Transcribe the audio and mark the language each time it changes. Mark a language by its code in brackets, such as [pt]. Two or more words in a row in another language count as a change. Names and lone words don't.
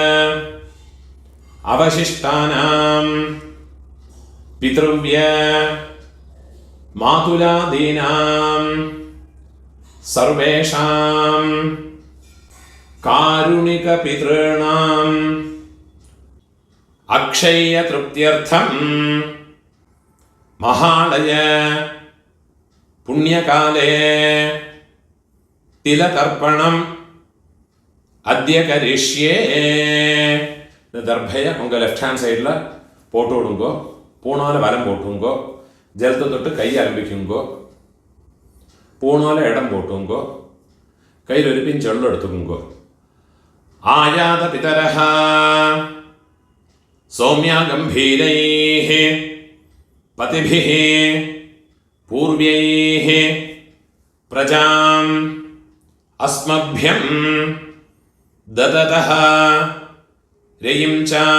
[sa] अवशिष्टानां पितृव्य मातुलादीनां सर्वेषां कारुणिक पितॄणां अक्षय तृप्त्यर्थं महालय पुण्यकाले तिलतर्पणम् अद्य करिष्ये. [ta] இந்த தர்பையை உங்கள் [en] left hand side [ta] போட்டு விடுங்கோ. பூணால் வலம் போட்டுங்கோ. ஜலத்தை தொட்டு கை ஆரம்பிக்குங்கோ. பூணோல இடம் போட்டுங்கோ. கையிலொரு பிஞ்ச் வெள்ளம் எடுத்துங்கோ. [sa] आयात पितरः सौम्य गम्भीरैः पतिभिः पूर्व्यैः प्रजां अस्मभ्यं ददतः रयिं च